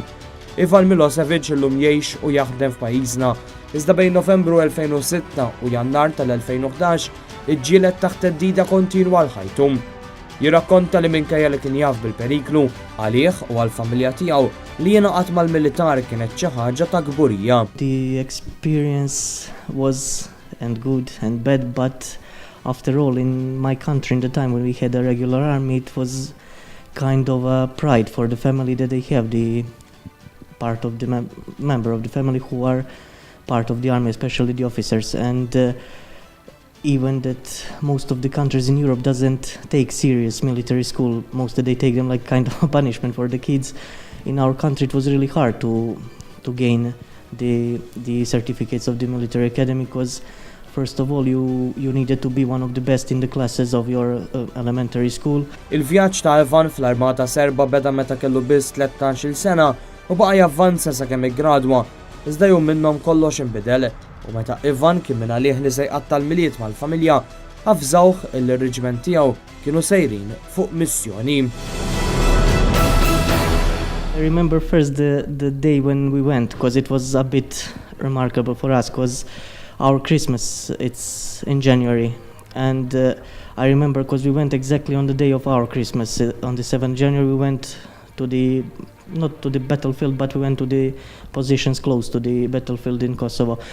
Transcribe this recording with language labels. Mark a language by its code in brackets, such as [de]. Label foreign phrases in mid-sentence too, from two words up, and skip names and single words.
[mt] Ivan Milosevic illum jgħix u jaħdem f'pajjiżna, iżda bejn Novembru 2006 u Jannar tal-2011 iġġieled taħt theddida kontinwa għal ħajtu. Jirrakkonta li minkejja li kien jaf bil-periklu għalih u għall-familja tiegħu li jingħaqad mal-militar kienet xi ħaġa ta' kburija. [en] The experience was and good and bad, but after all, in my country, in the time when we had a regular army, it was kind of a pride for the family that they have, the part of the member of the family who are part of the army, especially the officers. And even that most of the countries in Europe doesn't take serious military school, most of they take them like kind of a punishment for the kids. in our country it was really hard to gain the certificates of the military academy, because first of all you needed to be one of the best in the classes of your elementary school. [mt] Il-vjaġġ ta' Ivan fl-Armata Serba beda meta kellu biss 13-il sena u baqa' javvanza sakemm iggradwa, iżda jew minnhom kollox inbidel u meta Ivan kien minn għalih li se jqattal miliet mal-familja, avżawh il-reġiment tiegħu kienu sejrin fuq missjoni. [en] I remember first the day when we went, because it was a bit remarkable for us, because our Christmas, it's in January, and I remember because we went exactly on the day of our Christmas, on the 7th January, we went to not to the battlefield, but we went to the positions close to the battlefield in Kosovo.